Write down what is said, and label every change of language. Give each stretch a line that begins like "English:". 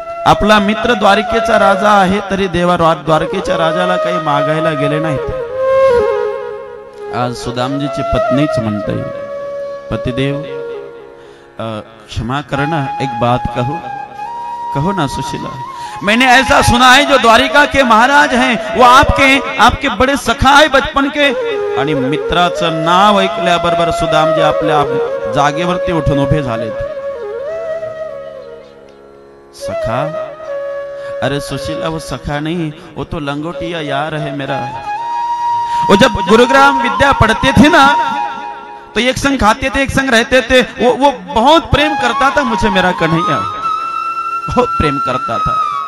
Marathi: आपला मित्र द्वारकेचा राजा आहे, तरी देवा द्वारकेच्या राजाला काही मागायला गेले नाहीत. आज सुदामजीची पत्नीच म्हणते,
Hindi: पतिदेव क्षमा करना, एक बात कहो ना सुशीला. मैंने ऐसा सुना है जो द्वारिका के महाराज हैं वो आपके बड़े सखा है बचपन के.
Marathi: आणि मित्राचं नाव ऐकल्याबरोबर सुदामजी आपल्या जागेवरती उठून उभे झालेत.
Hindi: सखा? अरे सुशीला, वो सखा नहीं, वो तो लंगोटिया यार है मेरा. वो जब गुरुग्राम विद्या पढ़ते थे ना, तो एक संग खाते थे, एक संग रहते थे. वो बहुत प्रेम करता था मुझे, मेरा कन्हैया बहुत प्रेम करता था.